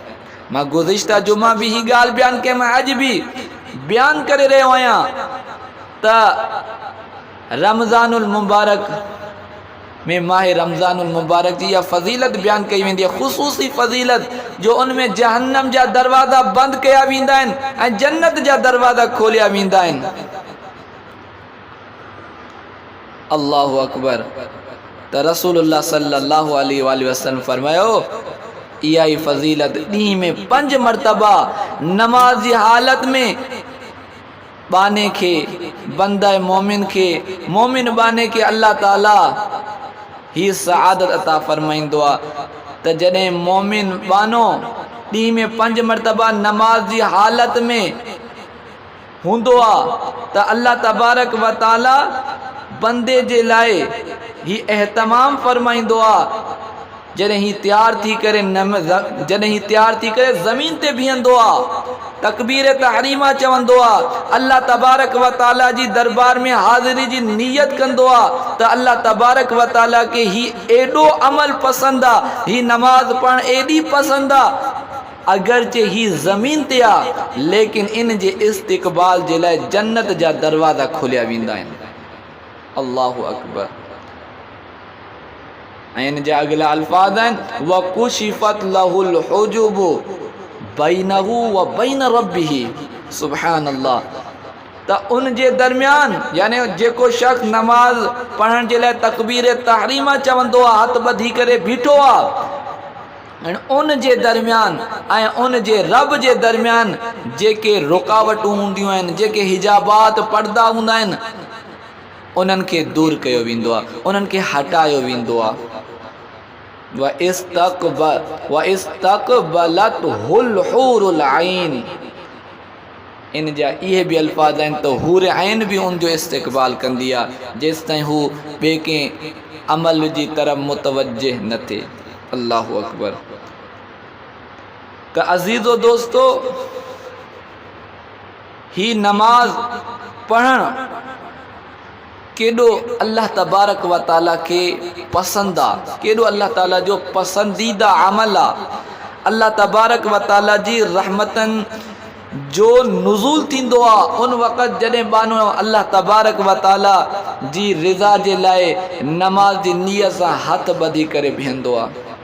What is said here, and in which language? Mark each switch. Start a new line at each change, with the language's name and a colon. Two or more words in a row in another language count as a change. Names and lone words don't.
Sindhi: मां गुज़िश्ता जुमा बि ही ॻाल्हि बयानु कई, मां अॼु बि बयानु करे रहियो आहियां त रमज़ानुल मुबारक में माह रमज़ानुल मुबारक जी इहा फ़ज़ीलत बयानु कई वेंदी आहे, ख़ुसूसी फ़ज़ीलत जो उनमें जहन्नम जा दरवाज़ा बंदि कया वेंदा आहिनि ऐं जन्नत जा दरवाज़ा खोलिया वेंदा आहिनि।
Arabic: الله أكبر.
Sindhi: त रसूलुल्लाह
Arabic: صلى الله عليه وسلم
Sindhi: फरमायो इहा ई फ़ज़ीलत ॾींहं में 5 मरतबा नमाज जी हालत में बाने खे, बंदा मोमिन खे, मोमिन बाने खे अल्लाह ताला ही सआदत अता फरमाईंदो आहे त जॾहिं मोमिन बानो ॾींहं में 5 मरतबा नमाज जी हालत में हूंदो आहे त
Arabic: الله تبارك و تعالى
Sindhi: बंदे जे लाइ ही एहतमाम फरमाईंदो आहे। जॾहिं ही तैयार थी करे ज़मीन ते बीहंदो आहे, तकबीर तहरीमा चवंदो आहे,
Arabic: الله تبارك و تعالى
Sindhi: जी दरबार में हाज़िरी जी नियत कंदो आहे त
Arabic: الله تبارك و تعالى
Sindhi: के ही एॾो अमल पसंदि आहे, ही नमाज पढ़ण एॾी पसंदि आहे, अगरचे ही ज़मीन ते आहे लेकिन इन जे इस्तिक़बाल जे लाइ जन्नत जा दरवाज़ा खोलिया वेंदा आहिनि।
Arabic: الله أكبر.
Sindhi: ऐं इन जा अॻिला अल्फाज़ आहिनि
Arabic: و كشفت له الحجب بينه و بين ربه. سبحان الله.
Sindhi: त उन जे दरमियान यानी जेको शख़्स नमाज पढ़ण जे लाइ तकबीर तहरीमा चवंदो आहे, हथ ॿधी करे बीठो आहे, उन जे दरमियान ऐं उन जे रब जे दरमियान जेके रुकावटूं हूंदियूं आहिनि, जेके हिजाबात पर्दा हूंदा आहिनि, उन्हनि खे दूर कयो वेंदो आहे, उन्हनि खे हटायो वेंदो आहे।
Arabic: و استقبلته الحور العين.
Sindhi: इन जा इहे बि अल्फाज़ आहिनि त हूर ऐन बि उन जो इस्तक़बाल कंदी आहे जेसि ताईं हू ॿिए कंहिं अमल जी तरफ़ मुतवजह न थिए।
Arabic: الله أكبر.
Sindhi: का अजीज़ो दोस्तो, ही नमाज पढ़ण केॾो
Arabic: الله تبارك و تعالى
Sindhi: के पसंद आहे, केॾो अल्लाह ताला जो पसंदीदा अमल आहे।
Arabic: الله تبارك و تعالى
Sindhi: जी रहमतन जो नुज़ूल थींदो आहे उन वक़्त जॾहिं बानो
Arabic: الله تبارك و تعالى
Sindhi: जी रिज़ा जे लाइ नमाज जी नियत सां हथ ॿधी करे बीहंदो आहे।